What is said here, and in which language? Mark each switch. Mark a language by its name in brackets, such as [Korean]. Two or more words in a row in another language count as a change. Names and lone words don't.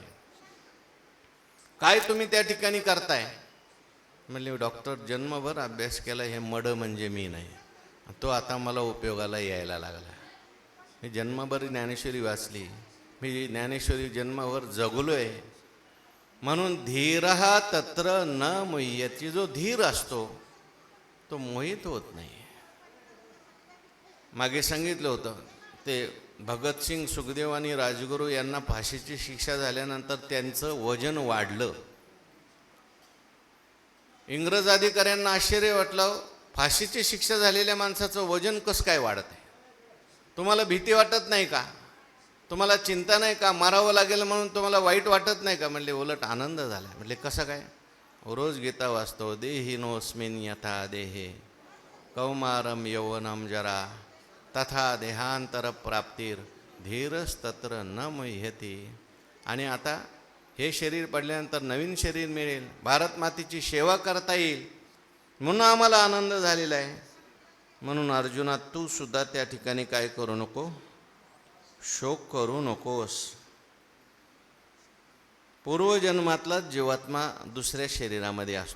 [Marathi] काय तुम्ही त्या ठिकाणी करताय? म्हणले, डॉक्टर जन्मभर अभ्यास केला, हे मड म्हणजे मी नाही, तो आता मला उपयोगाला यायला लागला. मी जन्मभर ज्ञानेश्वरी वाचली, मी ज्ञानेश्वरी जन्मावर जगलोय. [Sanskrit] म्हणून धीरहा तत्र न मुह्यति. [Marathi] जो धीर असतो तो मोहित होत नाही. मागे सांगितलं होतं, ते भगतसिंग, सुखदेव आणि राजगुरू यांना फाशीची शिक्षा झाल्यानंतर त्यांचं वजन वाढलं. इंग्रज अधिकाऱ्यांना आश्चर्य वाटलं, फाशीची शिक्षा झालेल्या माणसाचं वजन कसं काय वाढत आहे, तुम्हाला भीती वाटत नाही का? तुम्हाला चिंता नाही का, मारावं लागेल म्हणून तुम्हाला वाईट वाटत नाही का? म्हणले उलट आनंद झाला. म्हणले कसं काय? रोज गीता वाचतो, [Sanskrit] देहिनोस्मिन यथा देहे कौमारम यौवनम जरा तथा देहांतर प्राप्तीर धीरस्तत्र न मुह्यती. [Marathi] आणि आता हे शरीर पडल्यानंतर नवीन शरीर मिळेल, भारत मातेची सेवा करता येईल म्हणून आम्हाला आनंद झालेला आहे. म्हणून अर्जुना, तू सुद्धा त्या ठिकाणी काय करू नको, शोक करू नकोस. पूर्वजन्मातला जीवात्मा दुसऱ्या शरीरामध्ये असतो.